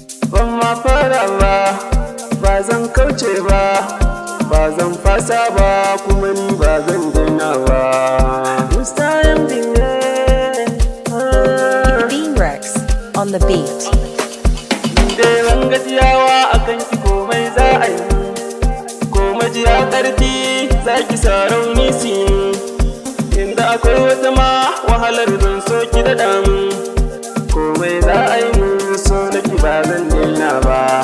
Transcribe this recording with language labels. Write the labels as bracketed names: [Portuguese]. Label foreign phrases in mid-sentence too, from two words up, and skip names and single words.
[Hausa] Ban ma fara ba, ba zan kauce ba, ba zan fasa ba, kuma ni ba zan daina ba. Musta M D ne. Ah. [English] Bean Rex on the beat. [Hausa] Ni dai ban gajiyawa a kan ki komai za a yi. Ko majiya ƙarfi za ki sa rauni su yi. Inda akwai wata ma wahalar zan so ki daɗa min. Komai za a yi min so na ki ba zan daina ba.